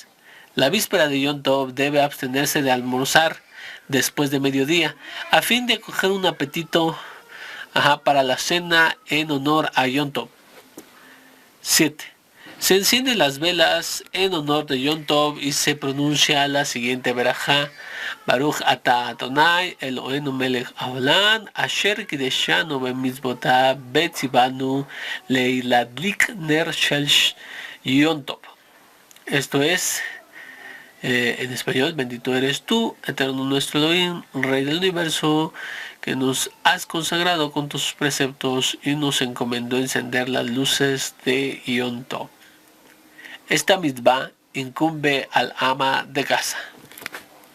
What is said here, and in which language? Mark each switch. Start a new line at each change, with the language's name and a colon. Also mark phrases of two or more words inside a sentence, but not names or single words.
Spanish: La víspera de Yom Tov debe abstenerse de almorzar después de mediodía, a fin de acoger un apetito para la cena en honor a Yom Tov. 7. Se encienden las velas en honor de Yom Tov y se pronuncia la siguiente verajá:
Hebrew: ברוך אתה אדני אלהינו מלך העולם אשר קדשנו במצותיו וצונו להדליק נר של יום טוב.
Spanish: Esto es, en español: bendito eres tú, eterno nuestro Elohim, Rey del universo, que nos has consagrado con tus preceptos y nos encomendó encender las luces de Yom Tov. Esta mitzvah incumbe al ama de casa.